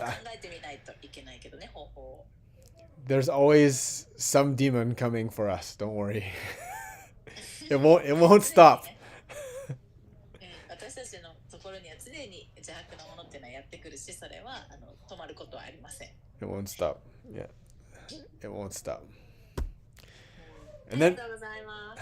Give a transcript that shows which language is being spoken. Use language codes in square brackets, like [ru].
[ja] 考えてみないといけないけどね、方法を。 [en] There's always some demon coming for us. Don't worry. It won't stop. [ja] 私たちのところには常に邪悪なものっていうのはやってくるし、それは止まることはありません。 [en] It won't stop. Yeah. It won't stop. [ja] ありがとうございます。